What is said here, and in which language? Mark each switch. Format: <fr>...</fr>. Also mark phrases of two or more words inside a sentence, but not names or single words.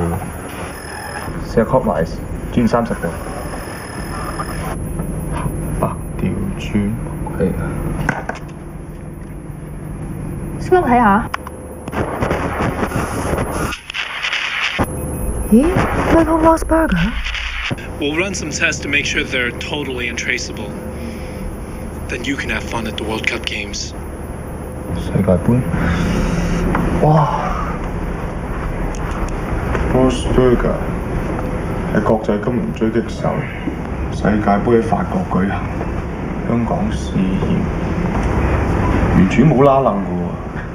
<yue>試下 clockwise 轉30度。白調轉係啊。先睇下。咦 ，Michael Rosberger？</yue> <en>We'll run some tests to make sure they're totally untraceable. Then you can have fun at the World Cup Games.</en> <yue>世界盃？哇 ！Rosberger 係國際金融狙擊手，世界盃喺法國舉行，香港試驗，完全冇拉楞㗎喎。</yue>